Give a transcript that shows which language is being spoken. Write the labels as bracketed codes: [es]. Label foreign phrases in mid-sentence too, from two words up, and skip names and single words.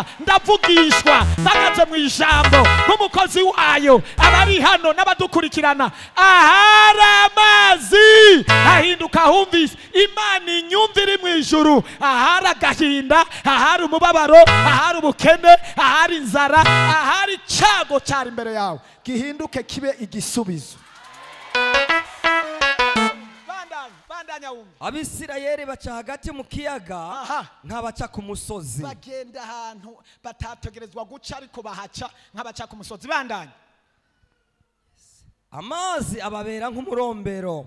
[rn] Ndavugishwa mpagaze mu ijambo nk'umukozi wayo, abari hano n'abadukurikirana, ahari amazi hahinduka humvise. Imana inyumva iri mu ijuru, ahari agahinda, ahari umubabaro, ahari ubukene, ahari inzara, ahari icyago cyari imbere yawe gihinduke kibe igisubizo. Bandanya wumva. Abisirayeli baca hagati mu kiyaga nk'abaca ku musozi. Bagenda ahantu batategerezwa guca ariko bahaca nk'abaca ku musozi. Bandanya. Amazi ababera nk'umurombero.